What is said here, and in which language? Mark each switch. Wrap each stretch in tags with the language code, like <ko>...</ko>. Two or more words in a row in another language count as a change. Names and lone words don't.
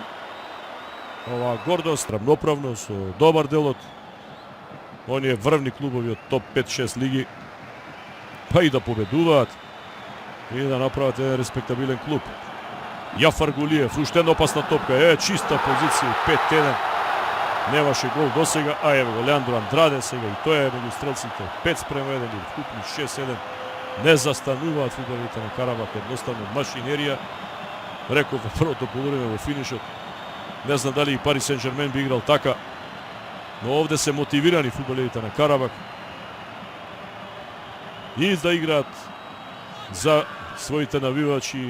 <mk>Ова гордост, рамноправно со добар дел од оние врвни клубови од топ 5-6 лиги, па и да победуваат и да направат еден респектабилен клуб. Јафар Гулиев, уште една опасна топка, чиста позиција, 5-1. Nemaše gol dosega, a evo ga Leandro Andrade сега и тој е меѓу стрелците 5:1 или вкупно 6-7. Не застануваат фудбалерите на Карабак, едноставно машинерија. Реков во првото полувреме во финишот. Не знам дали и Пари Сен-Жермен би играл така, но овде се мотивирани фудбалерите на Карабак и да играат за своите навивачи.</mk>